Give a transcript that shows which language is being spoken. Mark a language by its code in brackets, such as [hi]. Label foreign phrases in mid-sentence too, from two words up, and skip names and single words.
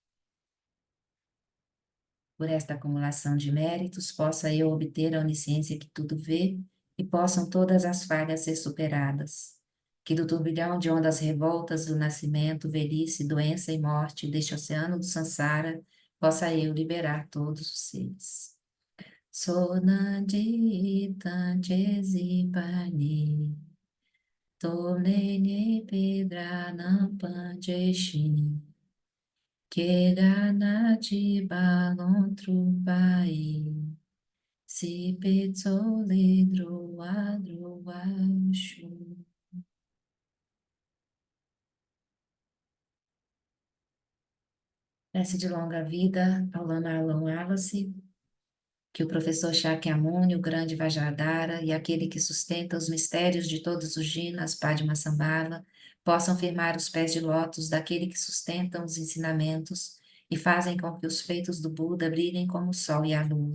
[pt] Por esta acumulação de méritos, possa eu obter a onisciência que tudo vê e possam todas as falhas ser superadas. Que do turbilhão de ondas revoltas do nascimento, velhice, doença e morte deste oceano do Sansara, possa eu liberar todos os seres. Sonandita Jezipani Tolene Pedra Nampanjeshin Keganati Balon Trubai Si Petzole Droa Droashu. Prece de longa vida ao Lama Alan Wallace, que o professor Shakyamuni, o grande Vajradhara e aquele que sustenta os mistérios de todos os jinas, Padmasambhava, possam firmar os pés de lótus daquele que sustenta os ensinamentos e fazem com que os feitos do Buda brilhem como o sol e a lua.